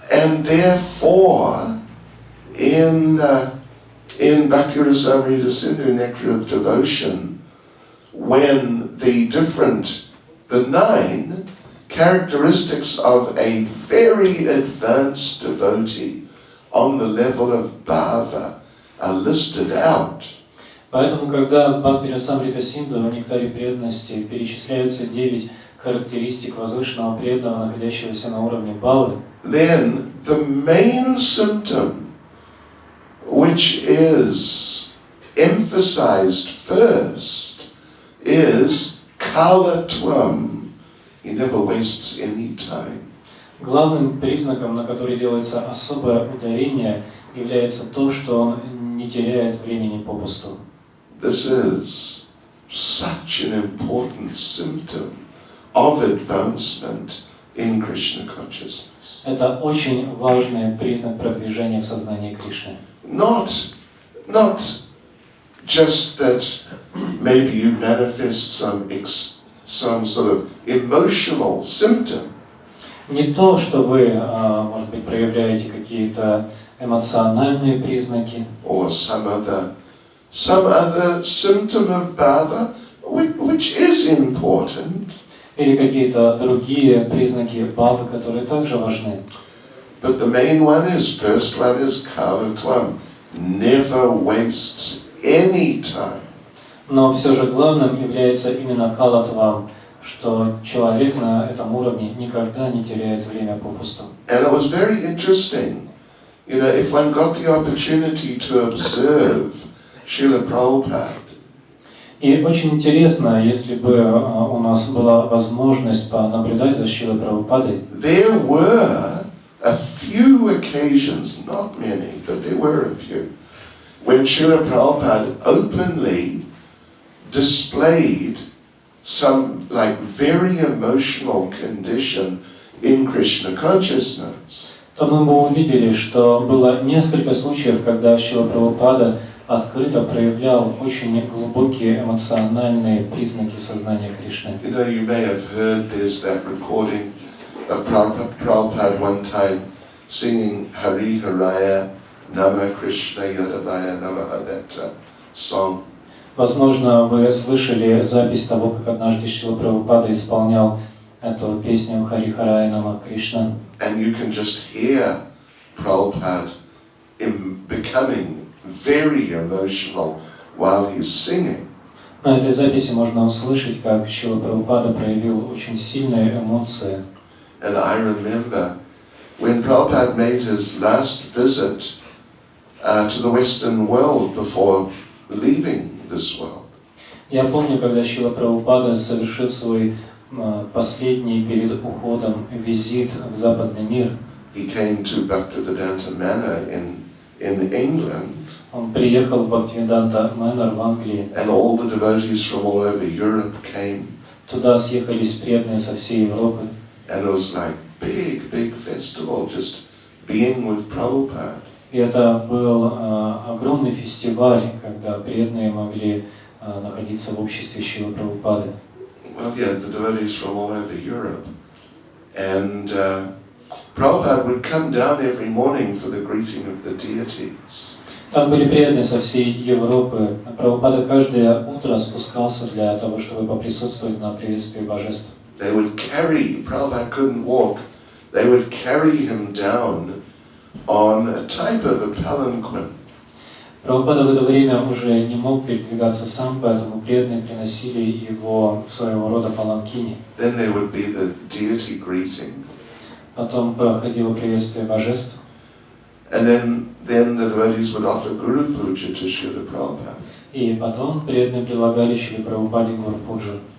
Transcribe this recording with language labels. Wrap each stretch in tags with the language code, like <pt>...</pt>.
<en>And therefore, in Bhakti Rasamrita Sindhu, Nectar of Devotion, when the 9 characteristics of a very advanced devotee on the level of bhava are listed out,</en> <ru>Поэтому, когда в Бхакти Расамрита Синду в Нектаре преданности перечисляются 9 характеристик возвышенного преданного, находящегося на уровне бхавы,</ru> <en>then the main symptom, which is emphasized first, is kalatvam. He never wastes any time.</en> <ru>главным признаком, на который делается особое ударение, является то, что он не теряет времени попусту.</ru> <en>This is such an important symptom of advancement in Krishna consciousness.</en> <ru>Это очень важный признак продвижения в сознании Кришны.</ru> <en>Not just that maybe you manifest some sort of emotional symptom.</en> <ru>Не то, что вы, может быть, проявляете какие-то эмоциональные признаки,</ru> <en>Or some other symptom of bhava, which is important.</en> <ru>или какие-то другие признаки бхавы, которые также важны.</ru> <en>But the main one is, first one is kalatvam, never wastes any time.</en> <ru>Но все же главным является именно калатвам, что человек на этом уровне никогда не теряет время попусту.</ru> <en>And it was very interesting, you know, if one got the opportunity to observe Srila Prabhupada.</en> <ru>И очень интересно, если бы у нас была возможность понаблюдать за Шрилой Прабхупадой.</ru> <en>There were a few occasions, not many, but there were a few, when Srila Prabhupada openly displayed some like very emotional condition in Krishna consciousness.</en> <ru>То мы бы увидели, что было несколько случаев, когда Шрила Прабхупада открыто проявлял очень глубокие эмоциональные признаки сознания Кришны.</ru> <en>You know, you may have heard there's that recording of Prabhupada one time singing Hari Haraya Nama Krishna Yadavaya Namaha, that song.</en> <ru>Возможно, вы слышали запись того, как однажды Шрила Прабхупада исполнял эту песню Хари Харая Нама Кришна.</ru> <en>And you can just hear Prabhupada becoming very emotional while he's singing.</en> <ru>На этой записи можно услышать, как Шрила Прабхупада проявил очень сильные эмоции.</ru> <en>And I remember when Prabhupada made his last visit to the Western world before leaving this world.</en> <ru>Я помню, когда Шрила Прабхупада совершил свой последний перед уходом визит в западный мир.</ru> <en>He came to Bhaktivedanta Manor in England.</en> <ru>Он приехал в Бхактивиданта Манор в Англии.</ru> <en>And all the devotees from all over Europe came.</en> <ru>Туда съехались преданные со всей Европы.</ru> <en>And it was like big festival, just being with Prabhupada.</en> <ru>И это был огромный фестиваль, когда преданные могли находиться в обществе Шрилы Прабхупады.</ru> <en>Well, yeah, the devotees from all over Europe. And Prabhupada would come down every morning for the greeting of the deities.</en> <ru>Там были преданные со всей Европы. Прабхупада каждое утро спускался для того, чтобы поприсутствовать на приветствии божеств.</ru> <en>They would carry, Prabhupada couldn't walk, they would carry him down on a type of a palanquin.</en> <ru>Прабхупада в это время уже не мог передвигаться сам, поэтому преданные приносили его в своего рода паланкине.</ru> <en>Then there would be the deity greeting.</en> <ru>Потом проходило приветствие божеств.</ru> <en>And then the devotees would offer Guru Puja to Srila Prabhupada.</en> <ru>И потом преданные предлагали Шриле Прабхупаде Гуру-пуджу.</ru>